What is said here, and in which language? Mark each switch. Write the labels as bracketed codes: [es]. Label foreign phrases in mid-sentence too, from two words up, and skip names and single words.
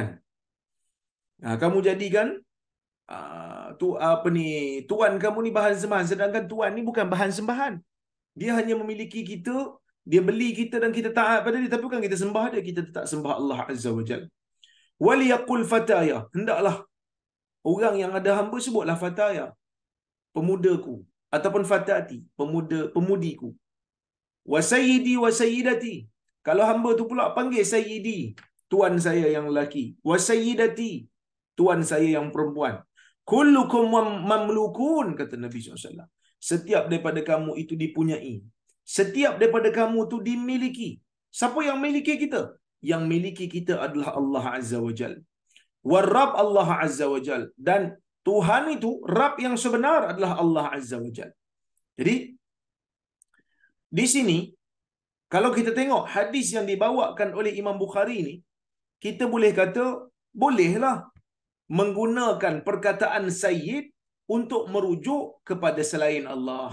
[ms] Kamu jadikan tuan kamu ni bahan sembahan, sedangkan tuan ni bukan bahan sembahan. Dia hanya memiliki kita, dia beli kita dan kita taat pada dia, tapi bukan kita sembah dia, kita tetap sembah [ar] الله عز وجل. وليقل فتاي, [ms] hendaklah orang yang ada hamba sebutlah fataya, pemudaku, ataupun fatati, pemudiku. [ar] وسيدي وسيدتي, [ms] kalau hamba tu pula panggil sayyidi, tuan saya yang lelaki, [ar] وسيدتي, [ms] tuan saya yang perempuan. [ar] كلكم مملوك, [ms] kata Nabi SAW. Setiap daripada kamu itu dipunyai. Setiap daripada kamu itu dimiliki. Siapa yang miliki kita? Yang miliki kita adalah [ar] الله عز وجل. ورب الله عز وجل. [ms] Dan Tuhan itu, Rab yang sebenar adalah [ar] الله عز وجل. [ms] Jadi, di sini, kalau kita tengok hadis yang dibawakan oleh Imam Bukhari ini, kita boleh kata, bolehlah menggunakan perkataan Sayyid untuk merujuk kepada selain Allah.